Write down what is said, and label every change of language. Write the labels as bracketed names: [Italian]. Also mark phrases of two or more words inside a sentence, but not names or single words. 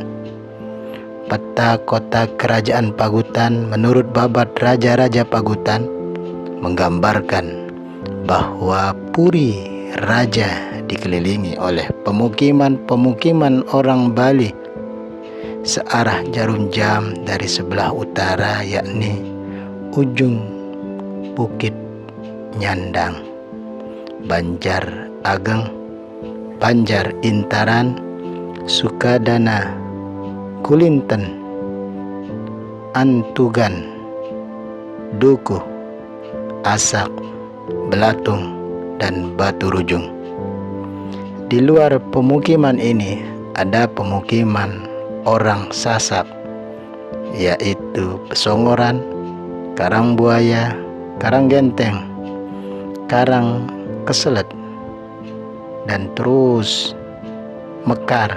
[Indonesian] Peta kota kerajaan Pagutan menurut babat raja-raja Pagutan menggambarkan bahwa Puri Raja dikelilingi oleh pemukiman-pemukiman orang Bali searah jarum jam dari sebelah utara, yakni ujung Bukit Nyandang, Banjar Ageng, Banjar Intaran, Sukadana, Kulinten, Antugan, Dukuh, Asak, Belatung, dan Batu Rujung. Di luar pemukiman ini ada pemukiman orang Sasak, yaitu Pesongoran, Karangbuaya, Karanggenteng, Karang Keselet, dan terus Mekar.